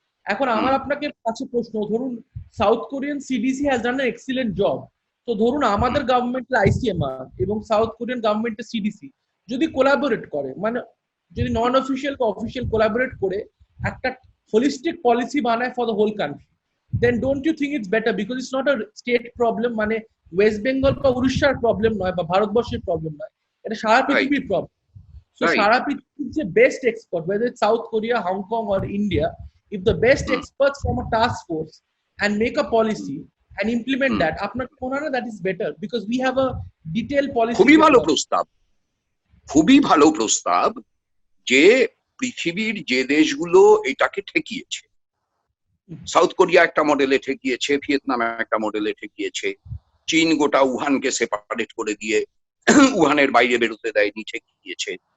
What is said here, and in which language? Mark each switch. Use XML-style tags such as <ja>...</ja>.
<bn>এখন আমার আপনাকে কাছে প্রশ্ন, ধরুন</bn> <en>South Korean CDC has done an excellent job,</en> <bn>তো ধরুন আমাদের গভর্নমেন্টের আইসিএমআর এবং সাউথ কোরিয়ান গভর্নমেন্টের সিডিসি যদি কোলাবোরেট করে, মানে যদি নন অফিসিয়াল বা অফিসিয়াল কোলাবোরেট করে একটা হোলিস্টিক পলিসি বানায়</bn> <en>For the whole country, then don't you think it's better? Because it's not a state problem,</en> <bn>মানে ওয়েস্ট বেঙ্গল বা উড়িষ্যার প্রবলেম নয়, বা ভারতবর্ষের প্রবলেম নয়, এটা সারা পৃথিবীর প্রবলেম।</bn> <en>So</en> <bn>সারা পৃথিবীর যে best expert,</bn> <en>whether it's South Korea, Hong Kong or India, if the best experts from a task force and make a policy and implement that,</en> <bn>আপনার মনে হয় না</bn> <en>that is better? Because we have a detailed policy.</en> <bn>খুবই ভালো প্রস্তাব, খুবই ভালো প্রস্তাব, যে পৃথিবীর যে দেশগুলো এটাকে ঠেকিয়েছে, সাউথ কোরিয়া একটা মডেলে ঠেকিয়েছে, ভিয়েতনাম একটা মডেলে ঠেকিয়েছে, চীন গোটা উহানকে সেপারেট করে দিয়ে উহানের বাইরে বেরোতে দেয়নি, ঠেকিয়েছে।</bn>